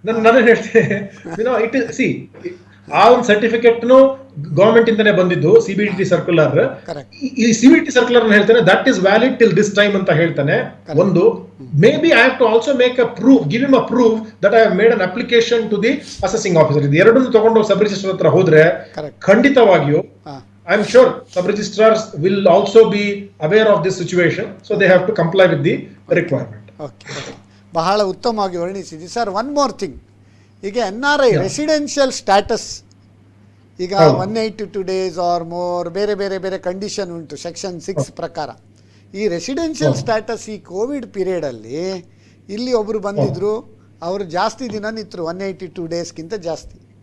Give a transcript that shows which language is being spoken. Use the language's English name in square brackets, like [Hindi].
[Kannada] ನಾನು ಹೇಳ್ತೇನೆ, it C ಆ ಒಂದು ಸರ್ಟಿಫಿಕೇಟ್ ಗವರ್ಮೆಂಟ್ ಇಂದಾನೆ ಬಂದಿದ್ದು CBDT ಸರ್ಕ್ಯುಲರ್. [English] ಈ CBDT circular ಹೇಳ್ತಾನೆ that is valid till this time [Kannada] ಅಂತ ಹೇಳ್ತಾನೆ. [English] ಒಂದು may be I have to also make a proof, give him a proof that I have made an application to the assessing officer. [Kannada] ಇದು ಎರಡನ್ನು ತಗೊಂಡು sub register ಹತ್ರ ಹೋದ್ರೆ ಖಂಡಿತವಾಗಿಯೂ [English] I am sure sub-registrars will also be aware of this situation, so they have to comply with the requirement. [Kannada] Okay. ಬಹಳ ಉತ್ತಮವಾಗಿ ವರ್ಣಿಸಿದಿ sir. [English] one more thing, ಈಗ NRI residential status ಈಗ 182 days or more [Kannada] ಬೇರೆ ಬೇರೆ ಬೇರೆ [English] Condition ಉಂಟು section 6 ಪ್ರಕಾರ. [Kannada] ಈ ರೆಸಿಡೆನ್ಷಿಯಲ್ ಸ್ಟ್ಯಾಟಸ್ ಈ ಕೋವಿಡ್ ಪೀರಿಯಡಲ್ಲಿ ಇಲ್ಲಿ ಒಬ್ಬರು ಬಂದಿದ್ರು, ಅವರು ಜಾಸ್ತಿ ದಿನ ನಿಂತರು, 182 ಡೇಸ್ಗಿಂತ ಜಾಸ್ತಿ.